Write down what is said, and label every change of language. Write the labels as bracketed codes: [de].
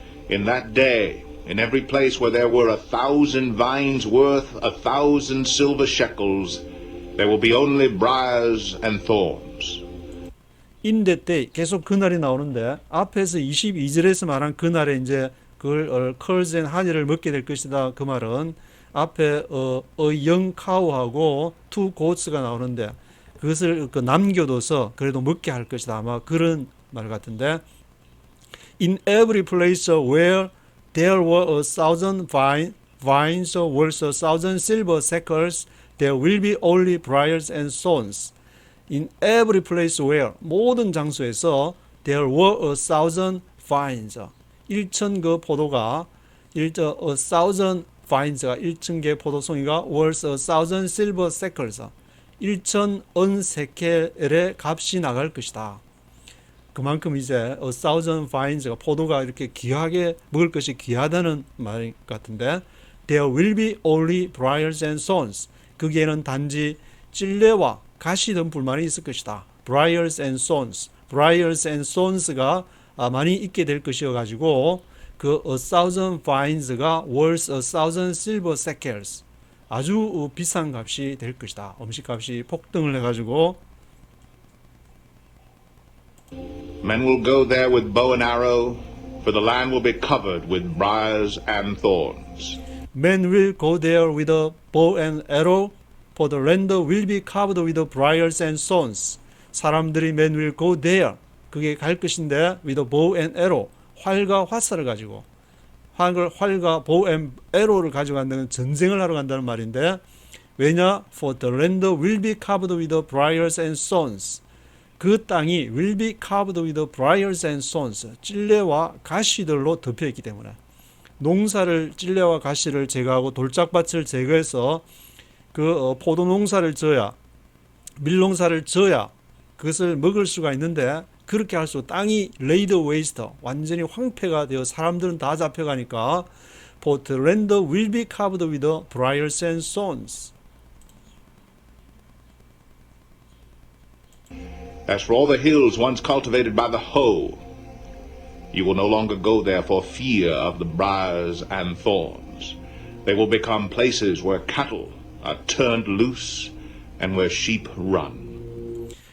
[en] In that day, In every place where there were 1,000 vines worth 1,000 silver shekels, there will be only briars and thorns. [ko] In that day 계속 그날이 나오는데 앞에서 22절에서 말한 그날에 이제 그걸 [en] curds and honey [ko] 를 먹게 될 것이다. 그 말은 앞에 [en] a young cow [ko] 하고 [en] two goats [ko] 가 나오는데 그것을 남겨둬서 그래도 먹게 할 것이다. 아마 그런 말 같은데 [en] In every place where there were 1,000 vines worth 1,000 silver shekels, there will be only briars and thorns. In every place where [ko] 모든 장소에서 [en] there were 1,000 vines [ko] 1,000그 포도가 [en] 1,000 vines가 [ko] 1,000개 포도송이가 [en] worth 1,000 silver shekels [ko] 1,000 은세켈의 값이 나갈 것이다. 그만큼 이제 1,000 vines가 포도가 이렇게 귀하게 먹을 것이 귀하다는 말 같은데 [en] there will be only briars and thorns [ko] 거기에는 단지 찔레와 가시 등 불만이 있을 것이다. [en] briars and thorns briars and thorns가 [ko] 많이 있게 될 것이어 가지고 그 [en] 1,000 vines가 worth 1,000 silver shekels [ko] 아주 비싼 값이 될 것이다. 음식값이 폭등을 해가지고 [en] Men will go there with bow and arrow, for the land will be covered with briars and thorns. Men will go there with a bow and arrow, for the land will be covered with briars and thorns. [ko] 사람들이 [en] men will go there, [ko] 그게 갈 것인데 [en] with a bow and arrow, [ko] 활과 화살을 가지고 활과 [en] bow and arrow [ko] 를 가지고 간다는 전쟁을 하러 간다는 말인데 왜냐? [en] For the land will be covered with briars and thorns. [ko] 그 땅이 [en] will be covered with briars and thorns. [ko] 찔레와 가시들로 덮여 있기 때문에 농사를 찔레와 가시를 제거하고 돌짝밭을 제거해서 그 포도 농사를 져야 밀농사를 져야 그것을 먹을 수가 있는데 그렇게 할수록 땅이 [en] laid waste [ko] 완전히 황폐가 되어 사람들은 다 잡혀가니까 [en] For the land will be covered with briars and thorns. As for all the hills once cultivated by the hoe, you will no longer go there for fear of the briars and thorns. They will become places where cattle are turned loose and where sheep run.